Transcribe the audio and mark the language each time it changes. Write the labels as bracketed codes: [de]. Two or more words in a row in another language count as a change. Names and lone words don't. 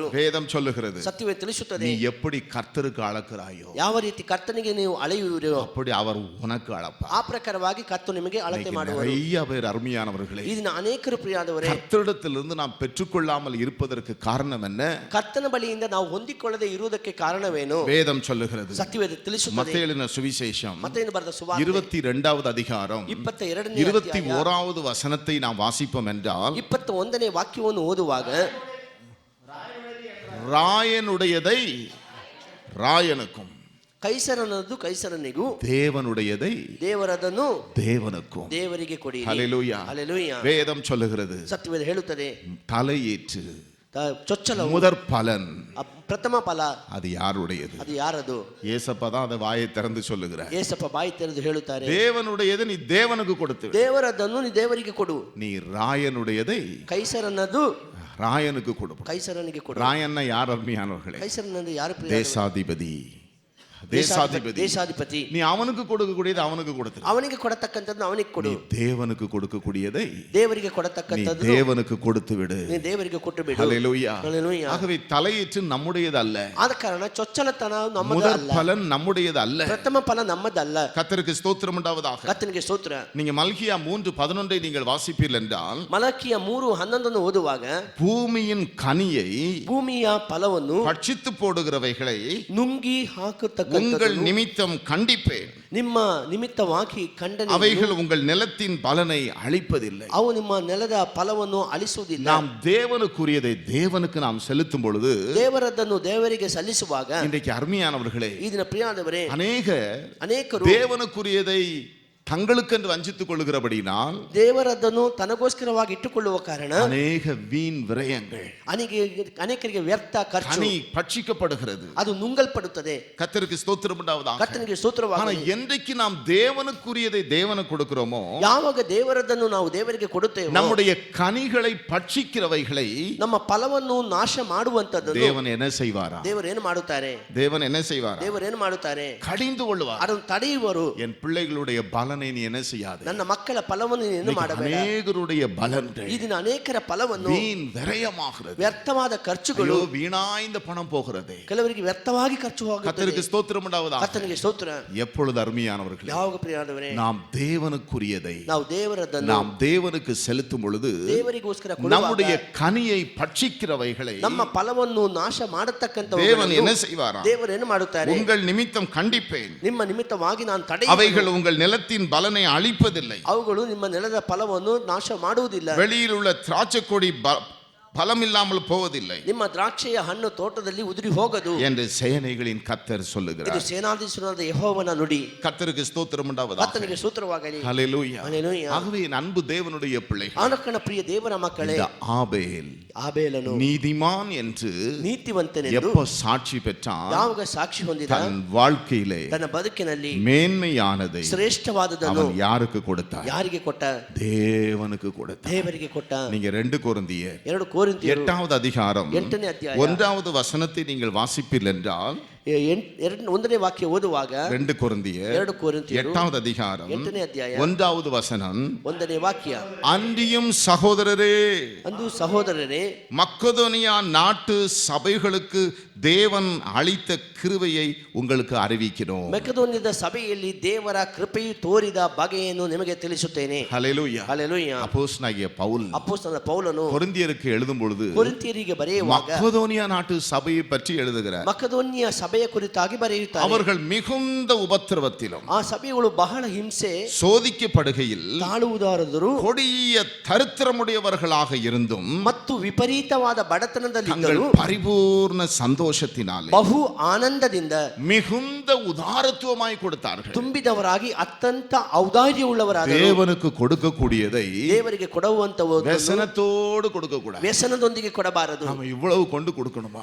[ta] வேதம் சொல்லுகிறது, [kn] ಸತ್ಯವೇ ತಿಳಿಸುತ್ತದೆ, [ta] நீ எப்படி கர்த்தருக்கு அளக்கிறாயோ [kn] ಯಾವ ರೀತಿ ಕರ್ತನಿಗೆ ನೀವು ಅಳೆಯುವಿರೋ [ta] அப்படி அவர் உனக்கு அளப்பார். [kn] ಆ ಪ್ರಕಾರವಾಗಿ ಕರ್ತನು ನಿಮಗೆ ಅಳತೆ ಮಾಡುವರು. [ta] நிறைய பேர் அருமையானவர்களே, [kn] ಈ ದಿನ ಅನೇಕರು ಪ್ರಿಯಾದವರೇ, [ta] கர்த்தரிடத்திலிருந்து நாம் பெற்றுக்கொள்ளாமல் இருப்பதற்கு காரணம் என்ன? [kn] ಕರ್ತನ ಬಳಿಯಿಂದ ನಾವು ಹೊಂದಿಕೊಳ್ಳದೆ ಇರುವುದಕ್ಕೆ ಕಾರಣವೇನು? [ta] வேதம் சொல்லுகிறது, [kn] ಸತ್ಯವೇ ತಿಳಿಸುತ್ತದೆ. [ta] மத்தேயு எழுதின சுவிசேஷம் [kn] ಮತ್ತೇನು ಬರೆದ ಸುವಾರ್ತೆ [ta] 22வது அதிகாரம் [kn] 22ನೇ [ta] 21வது வசனத்தை நாம் வாசிப்போம் என்றால், [kn] 21ನೇ ವಾಕ್ಯವನ್ನು ಓದುವಾಗ, [ta] ராயனுடையதை ராயனுக்கும், [kn] ಕೈಸರನದ್ದು ಕೈಸರನಿಗೂ, [ta] தேவனுடையதை [kn] ದೇವರದನ್ನು [ta] தேவனுக்கும். [kn] ದೇವರಿಗೆ ಕೊಡಿ. [ta] ஹல்லேலூயா. [kn] ಹalleluya. [ta] வேதம் சொல்லுகிறது, [kn] ಸತ್ಯವೇದ ಹೇಳುತ್ತದೆ, [ta] தலையீற்று [kn] ಚೊಚ್ಚಲವು [ta] முதற் பலன் [kn] ಪ್ರಥಮ ಫಲ [ta] அது யாருடையது? [kn] ಅದು ಯಾರದು? [ta] ஏசப்பா தான் அதை வாயை திறந்து சொல்லுகிறார். [kn] ಏಸಪ್ಪ ಬಾಯಿ ತೆರೆದು ಹೇಳುತ್ತಾರೆ, [ta] தேவனுடையதை நீ தேவனுக்கு கொடுத்து, [kn] ದೇವರದನ್ನು ನೀ ದೇವರಿಗೆ ಕೊಡು. [ta] நீ ராயனுடையதை [kn] ಕೈಸರನದು [ta] ராயனுக்கு கொடு. [kn] ಕೈಸರನಿಗೆ ಕೊಡು. [ta] ராயன்னா யார் அருமையானவர்களே? [kn] ಕೈಸರನದು ಯಾರು? [ta] தேசாதிபதி. தேசாதிபதி. [kn] ದೇಶಾಧಿಪತಿ. [ta] நீ அவனுக்கு கொடுக்கக்கூடியது அவனுக்கு கொடுத்து, [kn] ಅವನಿಗೆ ಕೊಡತಕ್ಕಂಥದ್ದು ಅವನಿಗೆ ಕೊಡು. [ta] தேவனுக்கு கொடுக்கக்கூடியதை [kn] ದೇವರಿಗೆ [ta] நீ [kn] ಕೊಡತಕ್ಕಂಥದ್ದು [ta] தேவனுக்கு கொடுத்து விடு. [kn] ನೀ ದೇವರಿಗೆ ಕೊಟ್ಟು ಬಿಡು. [ta] ஹல்லேலூயா. [kn] ಹalleluya. [ta] ஆகவே தலையீற்று நம்முடையது அல்ல. [kn] ಆದ ಕಾರಣ ಚೊಚ್ಚಲತನ ನಮ್ಮದು [ta] முதற் [kn] ಅಲ್ಲ, [ta] பலன் நம்முடையது அல்ல. [kn] ಪ್ರಥಮ ಫಲ ನಮ್ಮದಲ್ಲ. [ta] கர்த்தருக்கு ஸ்தோத்திரம் உண்டாவதாக. [kn] ಕರ್ತನಿಗೆ ಸ್ತೋತ್ರ. [ta] நீங்க மல்கியா 3:11 நீங்கள் வாசிப்பீர்கள் என்றால், [kn] ಮಲಕಿಯ 3:11 ಓದುವಾಗ, [ta] பூமியின் கனியை [kn] ಭೂಮಿಯ ಫಲವನ್ನು [ta] பட்சித்து போடுகிறவைகளை [kn] ನುಂಗಿ [ta] உங்கள் [kn] ಹಾಕತಕ್ಕಂಥದ್ದು [ta] நிமித்தம் கண்டிப்பேன். [kn] ನಿಮ್ಮ ನಿಮಿತ್ತವಾಗಿ ಖಂಡನೆ. [ta] அவைகள் உங்கள் நிலத்தின் பலனை அழிப்பதில்லை. [kn] ಅವು ನಿಮ್ಮ ನೆಲದ ಫಲವನ್ನು ಅಳಿಸುವುದಿಲ್ಲ. [ta] நாம் தேவனுக்குரியதை தேவனுக்கு நாம் செலுத்தும் பொழுது, [kn] ದೇವರದನ್ನು ದೇವರಿಗೆ ಸಲ್ಲಿಸುವಾಗ, [ta] இன்றைக்கு அருமையானவர்களே, [kn] ಈ ದಿನ ಪ್ರಿಯಾದವರೇ, ಅನೇಕರು [ta] தேவனுக்குரியதை தங்களுக்கென்று வஞ்சித்துக் கொள்கிறபடினால் [kn] ದೇವರದನ್ನು ತನಗೋಸ್ಕರವಾಗಿ ಇಟ್ಟುಕೊಳ್ಳುವ ಕಾರಣ [ta] அநேக வீண் விரயங்கள், [kn] ಅನೇಕರಿಗೆ ವ್ಯರ್ಥ ಖರ್ಚು, [ta] கனி பட்சிக்கப்படுகிறது. [kn] ಅದು ನುಂಗಲ್ಪಡುತ್ತದೆ. [ta] கர்த்தருக்கு ஸ்தோத்திரம் உண்டாவதாக. [kn] ಕರ್ತನಿಗೆ ಸ್ತೋತ್ರವಾಗಲಿ. [ta] ஆனா என்றைக்கு நாம் தேவனுக்குரியதை தேவனுக்கு கொடுக்கிறோமோ, [kn] ಯಾವಾಗ ದೇವರದನ್ನು ನಾವು ದೇವರಿಗೆ ಕೊಡುತ್ತೇವೆ, [ta] நம்முடைய கனிகளை பட்சிக்கிறவைகளை [kn] ನಮ್ಮ ಫಲವನ್ನು ನಾಶ ಮಾಡುವಂತದ್ದು [ta] தேவன் என்ன செய்வாரா? [kn] ದೇವರು ಏನು ಮಾಡುತ್ತಾರೆ? [ta] தேவன் என்ன செய்வாரா? [kn] ದೇವರು ಏನು ಮಾಡುತ್ತಾರೆ? [ta] கடிந்து கொள்வார். [kn] ಅದನ್ನು ತಡೆಯುವರು. [ta] என் பிள்ளைகளுடைய பலனை பலனை நீ என்ன செய்யாது. [kn] ನನ್ನ ಮಕ್ಕಳ ಫಲವನ್ನು ನೀನು ಮಾಡಬೇಡ. [ta] ಅನೇಕರುடைய பலன்கள் [kn] ಈ ದಿನ ಅನೇಕರ ಫಲವನ್ನು [ta] வீண் விரயமாகிறது. [kn] ವ್ಯರ್ಥವಾದ ಖರ್ಚುಗಳು, [ta] வீணாய்ந்த பணம் போகிறது. [kn] ಕೆಲವರಿಗೆ ವ್ಯರ್ಥವಾಗಿ ಖರ್ಚು ಹೋಗುತ್ತದೆ. [ta] கர்த்தருக்கு ஸ்தோத்திரம் உண்டாவதாக. [kn] ಕರ್ತನಿಗೆ ಸ್ತೋತ್ರ. [ta] எப்பொழுது அருமையானவர்களே, [kn] ಯಾವಾಗ ಪ್ರಿಯರಾದವರೇ, [ta] நாம் தேவனுக்குரியதை [kn] ನಾವು ದೇವರದನ್ನು [ta] நாம் தேவனுக்கு செலுத்தும் பொழுது [kn] ದೇವರಿಗೋಸ್ಕರ [ta] நம்முடைய கனியை பட்சிக்கிறவைகளை [kn] ನಮ್ಮ ಫಲವನ್ನು ನಾಶ ಮಾಡತಕ್ಕಂತ [ta] தேவன் என்ன செய்வாரா? [kn] ದೇವರು ಏನು ಮಾಡುತ್ತಾರೆ? [ta] உங்கள் நிமித்தம் கண்டிப்பேன், [kn] ನಿಮ್ಮ ನಿಮಿತ್ತವಾಗಿ ನಾನು ತಡೆಯುವೆನು. [ta] அவைகள் உங்கள் நிலத்தின் பலனை அழிப்பதில்லை. [kn] ಅವುಗಳು ನಿಮ್ಮ ನೆಲದ ಫಲವನ್ನು ನಾಶ ಮಾಡುವುದಿಲ್ಲ. [ta] வெளியில் உள்ள திராட்சை கொடி பலம் இல்லாமல் போவதில்லை. [kn] ನಿಮ್ಮ ದ್ರಾಕ್ಷಿಯ ಹಣ್ಣು ತೋಟದಲ್ಲಿ ಉದುರಿ ಹೋಗದು [ta] என்று சேனைகளின் கர்த்தர் [kn] ಇದು [ta] சொல்லுகிறார். [kn] ಸೇನಾಧೀಶ್ವರನಾದ ಯೆಹೋವನ ನುಡಿ. [ta] கர்த்தருக்கு ஸ்தோத்திரம் உண்டாவதாக. [kn] ಕರ್ತನಿಗೆ ಸ್ತೋತ್ರವಾಗಲಿ. [ta] ஹல்லேலூயா. ஹல்லேலூயா. ஆகவே என் அன்பு தேவனுடைய பிள்ளைகள், [kn] ಆನಕನ ಪ್ರಿಯ ದೇವರ ಮಕ್ಕಳೇ, [ta] இந்த ஆபேல் [kn] ಆಬೇಲನು [ta] நீதிமான் என்று [kn] ನೀತಿವಂತನೆಂದು [ta] எப்போ சாட்சி பெற்றான்? [kn] ಯಾವಾಗ ಸಾಕ್ಷಿ ಹೊಂದಿದ? [ta] தன் வாழ்க்கையிலே [kn] ತನ್ನ ಬದುಕಿನಲ್ಲಿ [ta] மேன்மையானதை [kn] ಶ್ರೇಷ್ಠವಾದದನ್ನು [ta] அவன் யாருக்கு கொடுத்தார்? [kn] ಯಾರಿಗೆ ಕೊಟ್ಟ? [ta] தேவனுக்கு கொடுத்தார். [kn] ದೇವರಿಗೆ ಕೊಟ್ಟ. [ta] நீங்க 2 கொரிந்தியர் [kn] 2 ಕೊರಿಂಥಿಯರು [ta] 8வது அதிகாரம் [kn] 8ನೇ ಅಧ್ಯಾಯ [ta] 1வது வசனத்தை நீங்கள் வாசிப்பீர்கள் என்றால், [kn] 1ನೇ ವಾಕ್ಯ ಓದುವಾಗ [ta] 2 கொரிந்தியர் [kn] 2 ಕೊರಿಂಥಿಯರು [ta] 8வது அதிகாரம் [kn] 8ನೇ ಅಧ್ಯಾಯ [ta] 1வது வசனம், [kn] 1ನೇ ವಾಕ್ಯ, [ta] அன்றியும் சகோதரரே, [kn] ಅಂದು ಸಹೋದರರೇ, [ta] மக்கதோனியா நாட்டு சபைகளுக்கு தேவன் அளித்த கிருபையை உங்களுக்கு அறிவிக்கிறோம். [kn] ಮೆಕೆದೋನ್ಯದ ಸಭೆಯಲ್ಲಿ ದೇವರ ಕೃಪೆಯು ತೋರಿದ ಬಗೆಯನ್ನು ನಿಮಗೆ ತಿಳಿಸುತ್ತೇನೆ. [ta] ஹல்லேலூயா. [kn] ಹಲ್ಲೆಲೂಯಾ. [ta] அப்போஸ்தலனாகிய பவுல் [kn] ಅಪೊಸ್ತಲನಾದ ಪೌಲನು [ta] கொரிந்தியருக்கு எழுதும் பொழுது [kn] ಕೊರಿಂಥಿಯರಿಗೆ ಬರೆಯುವಾಗ [ta] மக்கதோனியா நாட்டு சபையை பற்றி எழுதுகிறார். [kn] ಮಕೆದೋನ್ಯ ಸಭೆಯ ಕುರಿತಾಗಿ ಬರೆಯುತ್ತಾರೆ. [ta] அவர்கள் மிகுந்த உபத்திரவத்திலும் [kn] ಆ ಸಭೆಗಳು ಬಹಳ ಹಿಂಸೆ [ta] சோதிக்கப்படுகையில் [kn] ತಾಳುವುದಾದರೂ [ta] கொடிய தரித்திரமுடையவர்களாக இருந்தும் [kn] ಮತ್ತು ವಿಪರೀತವಾದ ಬಡತನದಲ್ಲಿ [ta] தங்கள் பரிபூர்ண சந்தோஷத்தினாலே [kn] ಬಹು ಆನಂದದಿಂದ [ta] மிகுந்த உதாரத்துவமாய் கொடுத்தார்கள். [kn] ತುಂಬಿದವರಾಗಿ ಅತ್ಯಂತ ಔದಾರ್ಯವುಳ್ಳವರಾದರು. [ta] தேவனுக்கு கொடுக்கக்கூடியதை [kn] ದೇವರಿಗೆ ಕೊಡುವಂತವು [ta] ವ್ಯಸನத்தோடு கொடுக்க கூடாது. [kn] ವ್ಯಸನದೊಂದಿಗೆ ಕೊಡಬಾರದು. [ta] நாம இவ்வளவு கொண்டு கொடுக்கணுமா?